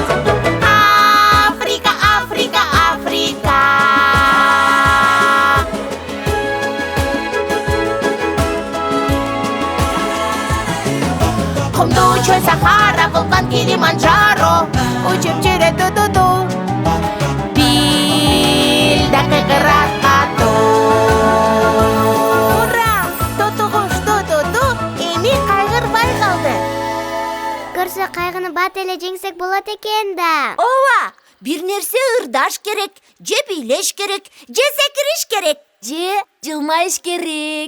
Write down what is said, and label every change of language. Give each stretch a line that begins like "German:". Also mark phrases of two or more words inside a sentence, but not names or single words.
Kyrgyz: Африка, Африка, Африка. Кумдуу чөй Сахара, вулкан Килиманджаро, учуп жүрөт ду-ду-ду. Билда кыгырат катуу. Ура! Тоту куш ду-ду-ду, эми кайгырбай калды. Көрсө кайгыны бат эле жеңсек болот экен да. Ооба, бир нерсе ырдаш керек, же бийлеш керек, же секириш керек, же жылмайыш керек.